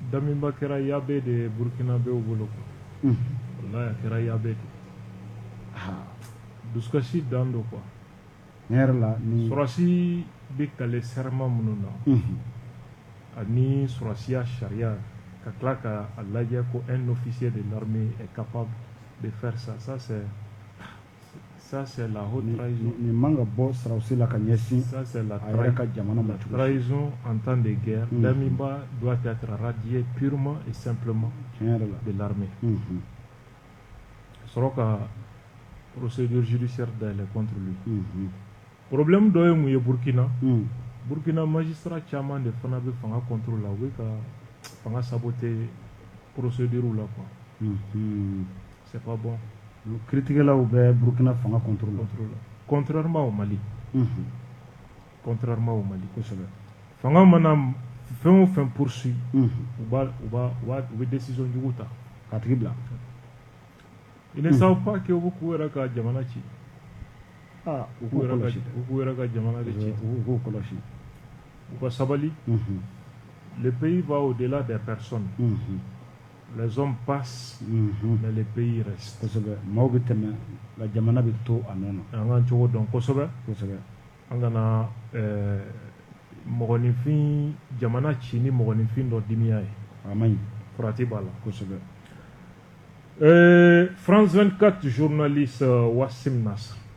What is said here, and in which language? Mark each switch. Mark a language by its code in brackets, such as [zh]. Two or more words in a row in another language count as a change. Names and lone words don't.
[bm] Daminba kɛra yabe de ye Burkinabéw bolo quoi wallahi a kɛra yabe de dusukasi dan don quoi ne yɛrɛ la ni sɔrɔsi bɛ kale serment minnu na ani sɔrɔsiya sariya ka tila ka a lajɛ ko [fr] un officier de l'armée est capable de faire ça. Ça c'est la haute trahison. Ça c'est la trahison en temps de guerre. Damiba doit être radié purement et simplement de l'armée. Soroka procédure judiciaire d'aller contre lui. [bm] Problème dɔ ye mun ye Burkina magistrat caman de fana bɛ fanga contrôle la, u bɛ ka fanga saboter procédure la quoi. [fr] C'est pas bon. Critiquer là où Burkina fanga contrôle la. Contrairement au Mali. [bm] Fanga mana fɛn o fɛn poursuit, u bɛ décision jugu ta. K'a tigi bila. [fr] Ils ne savent pas que [bm] u k'u yɛrɛ ka jamana ci. U k'u kɔlɔsi. U k'u yɛrɛ ka jamana de ci. U k'u kɔlɔsi. U ka sabali. [fr] Le pays va au-delà des personnes. Les hommes passent, mais le pays reste. [bm] Maaw bɛ tɛmɛ nka jamana bɛ to a nɔ na. An k'an cogo dɔn kosɛbɛ. An kana mɔgɔninfin jamana ci ni mɔgɔninfin dɔ dimiya ye. A man ɲi. Farati b'a la. France 24 journaliste Wassim Nasr.